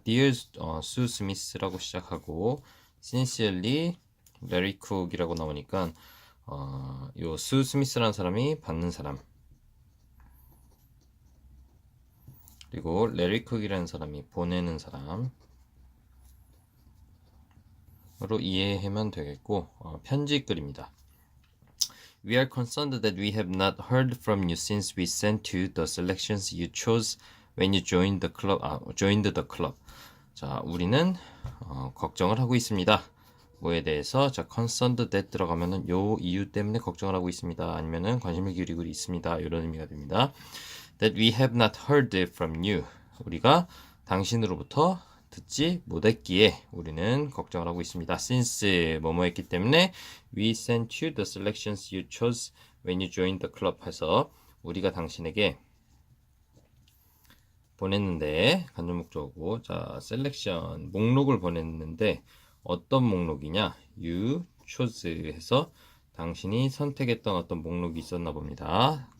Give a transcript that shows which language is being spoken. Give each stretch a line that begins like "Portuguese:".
English: Dear Sue Smith
Korean: 라고 시작하고
English: Sincerely Larry Cook
Korean: 이라고 나오니까 요 Sue Smith라는 사람이 받는 사람, 그리고 Larry Cook이라는 사람이 보내는 사람 으로 이해하면 되겠고, 편지 글입니다.
English: We are concerned that we have not heard from you since we sent you the selections you chose when you joined the club.
Korean: 자, 우리는 걱정을 하고 있습니다. 뭐에 대해서? 자,
English: concerned that
Korean: 들어가면은 요 이유 때문에 걱정을 하고 있습니다. 아니면은 관심을 기울이고 있습니다. 이런 의미가 됩니다.
English: That we have not heard from you.
Korean: 우리가 당신으로부터 듣지 못했기에 우리는 걱정을 하고 있습니다. Since 뭐뭐 했기 때문에
English: we sent you the selections you chose when you joined the club
Korean: 해서 우리가 당신에게 보냈는데 간접 목적어고 자 selection 목록을 보냈는데 어떤 목록이냐
English: you chose
Korean: 해서 당신이 선택했던 어떤 목록이 있었나 봅니다.